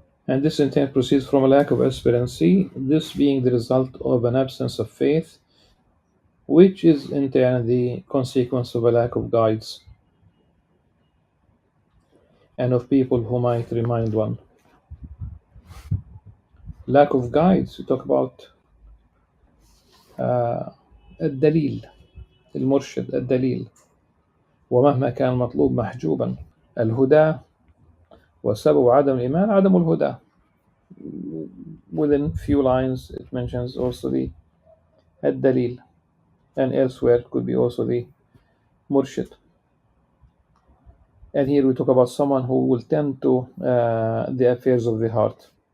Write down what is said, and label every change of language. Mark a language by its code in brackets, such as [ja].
[en] And this intent proceeds from a lack of aspirancy, this being the result of an absence of faith, which is in turn the consequence of a lack of guides and of people who might remind one. Lack of guides. We talk about [ar] الدليل، المرشد، الدليل. ومهما كان المطلوب محجوبا. الهدى وسبب عدم الإيمان عدم الهدى. [en] Within few lines it mentions also the الدليل, and elsewhere it could be also the murshid. And here we talk about someone who will tend to the affairs of the heart.